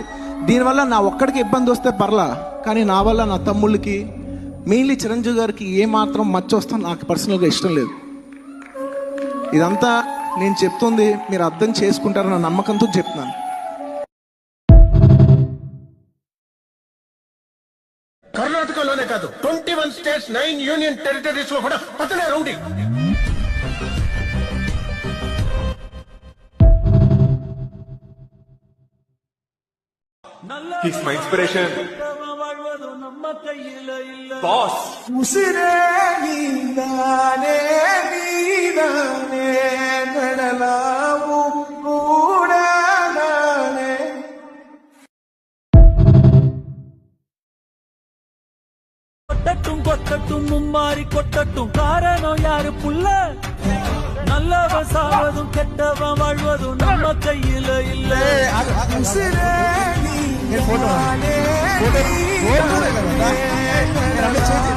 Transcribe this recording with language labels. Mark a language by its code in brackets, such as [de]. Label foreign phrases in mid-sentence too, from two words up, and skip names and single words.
[te] దీనివల్ల నా ఒక్కడికి ఇబ్బంది వస్తే పర్లా, కానీ నా వల్ల నా తమ్ముళ్ళకి, మెయిన్లీ చిరంజీవి గారికి ఏమాత్రం మచ్చ వస్తాం నాకు పర్సనల్గా ఇష్టం లేదు. ఇదంతా నేను చెప్తుంది మీరు అర్థం చేసుకుంటారన్న నమ్మకంతో చెప్తున్నాను. కాదు 21 స్టేట్స్ 9 [en] union territories [te] లో కూడా అతనే రౌడీ. [en] He's my inspiration. Boss. [kn] ఉసిరే నీదానే నీదానే నడలావు కూడానే. [ta] கொட்டட்டும் கொட்டட்டும் மும்மாரி கொட்டட்டும் காரணம் யாரு புள்ள நல்லவன் சாவதும் கெட்டவன் வாழ்வதும் நம்ம கையில இல்ல [kn] ఉసిరే నీదానే నీదానే